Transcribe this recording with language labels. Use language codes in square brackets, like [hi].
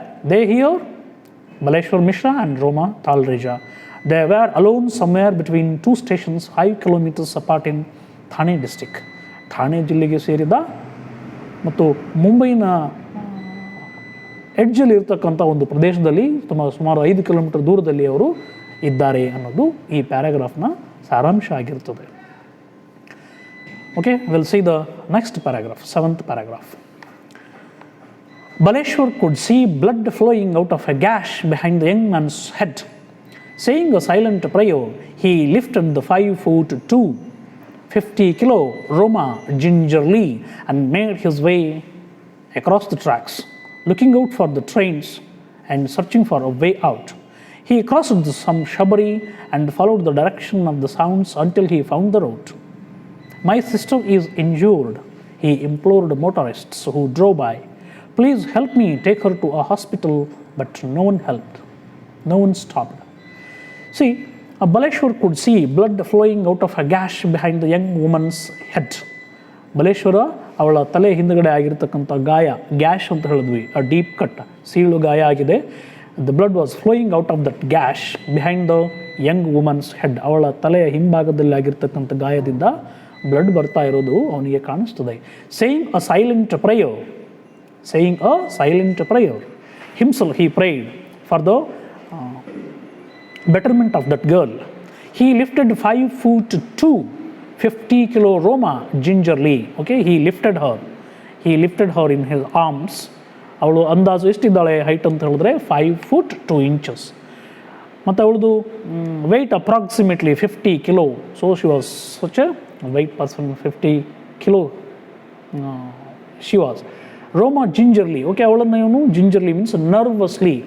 [en] They here, Baleshwar Mishra and Roma Talreja, they were alone somewhere between two stations 5 kilometers apart in Thane district. [kn] Thane ಜಿಲ್ಲೆಗೆ ಸೇರಿದ ಮತ್ತು ಮುಂಬೈನ ಎಡ್ಜಲ್ಲಿ ಇರ್ತಕ್ಕಂಥ ಒಂದು ಪ್ರದೇಶದಲ್ಲಿ ಸುಮಾರು 5 ಕಿಲೋಮೀಟರ್ ದೂರದಲ್ಲಿ ಅವರು ಇದ್ದಾರೆ ಅನ್ನೋದು ಈ ಪ್ಯಾರಾಗ್ರಾಫ್ನ ಸಾರಾಂಶ ಆಗಿರ್ತದೆ. [en] Okay, we'll see the next paragraph, 7th paragraph. Baleshwar could see blood flowing out of a gash behind the young man's head. Saying a silent prayer, he lifted the 5'2", 50-kilo Roma gingerly and made his way across the tracks, looking out for the trains and searching for a way out. He crossed some shrubbery and followed the direction of the sounds until he found the road. My sister is injured, he implored motorists who drove by. Please help me take her to a hospital, but no one helped. No one stopped. See, Baleshwar could see blood flowing out of a gash behind the young woman's head. [kn] Baleshwara ಅವಳ ತಲೆ ಹಿಂದುಗಡೆ ಆಗಿರ್ತಕ್ಕಂಥ ಗಾಯ, gash ಅಂತ ಹೇಳಿದ್ವಿ, [en] a deep cut, [kn] ಸೀಳು ಗಾಯ ಆಗಿದೆ. [en] The blood was flowing out of that gash behind the young woman's head. [kn] ಅವಳ ತಲೆಯ ಹಿಂಭಾಗದಲ್ಲಿ ಆಗಿರ್ತಕ್ಕಂಥ ಗಾಯದಿಂದ ಬ್ಲಡ್ ಬರ್ತಾ ಇರೋದು ಅವನಿಗೆ ಕಾಣಿಸ್ತದೆ. [en] Saying a silent prayer, saying a silent prayer. Himself he prayed for the betterment of that girl. He lifted 5'2", 50-kilo Roma gingerly. Okay, he lifted her in his arms. [kn] ಅವಳು ಅಂದಾಜು ಎಷ್ಟಿದ್ದಾಳೆ ಹೈಟ್ ಅಂತ ಹೇಳಿದ್ರೆ 5'2". ಮತ್ತು ಅವಳದು [en] Weight approximately 50 kilo. So she was such a weight person, 50 kilo she was. Roma gingerly, okay, [kn] ಅವಳನ್ನು ಇವನು [en] Gingerly means nervously.